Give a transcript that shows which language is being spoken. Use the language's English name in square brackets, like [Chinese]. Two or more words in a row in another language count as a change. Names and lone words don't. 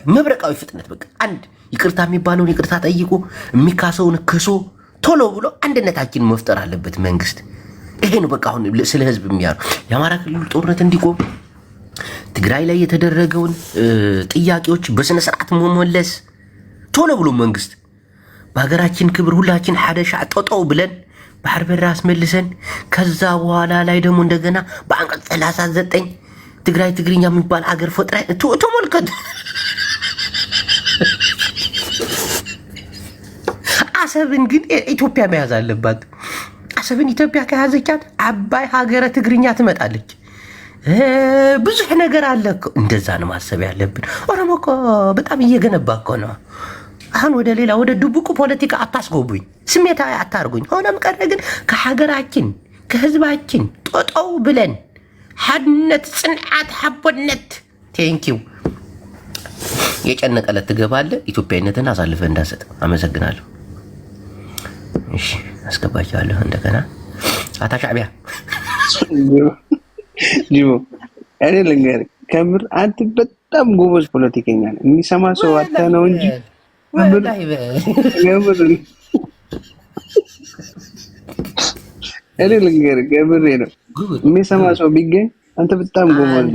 [Amharic] መብረቃዊ ፍጥነት በቃ አንድ ይቅርታ የሚባለውን ይቅርታ ጠይቆ የሚካሰውን ክሶ ቶሎ ብሎ አንድነታችን መፍጠር አለበት መንግስት። ይሄ ነው በቃ አሁን ስለ ህዝብ የሚያሩ የአማራ ክልል ጦርነት እንዲቆም ትግራይ ላይ የተደረገውን ጥያቄዎች በስነ ስርዓት መመለስ ቶሎ ብሎ መንግስት በሀገራችን ክብር ሁላችን ሓደ ሻዕ ጦጦው ብለን ባህር በር አስመልሰን ከዛ በኋላ ላይ ደግሞ እንደገና በአንቀጽ 39 ትግራይ ትግርኛ የሚባል አገር ፈጥራ ተመልከት። አሰብን ግን ኢትዮጵያ መያዝ አለባት። አሰብን ኢትዮጵያ ከያዘቻት አባይ ሀገረ ትግርኛ ትመጣለች። ብዙ ነገር አለ እኮ። እንደዛ ነው ማሰብ ያለብን። ኦሮሞ እኮ በጣም እየገነባ እኮ ነው። አሁን ወደ ሌላ ወደ ድቡቁ ፖለቲካ አታስጎቡኝ፣ ስሜታዊ አታርጉኝ። ሆነም ቀረ ግን ከሀገራችን ከህዝባችን ጦጦው ብለን [Tigrinya] ሓድነት፣ ጽንዓት፣ ሓቦነት [Amharic] ቴንኪው የጨነቀለት ትገባለህ። ኢትዮጵያዊነትን አሳልፈ እንዳሰጥ አመሰግናለሁ። እሺ አስገባችኋለሁ። እንደገና አታሻዕቢያ ጂቦ እኔ ልንገርህ ከምር አንተ በጣም ጎበዝ ፖለቲከኛ ነህ። የሚሰማ ሰው አጣ ነው እንጂ እኔ ልንገርህ ከምሬ ነው። የሚሰማ ሰው ቢገኝ አንተ በጣም ጎበዝ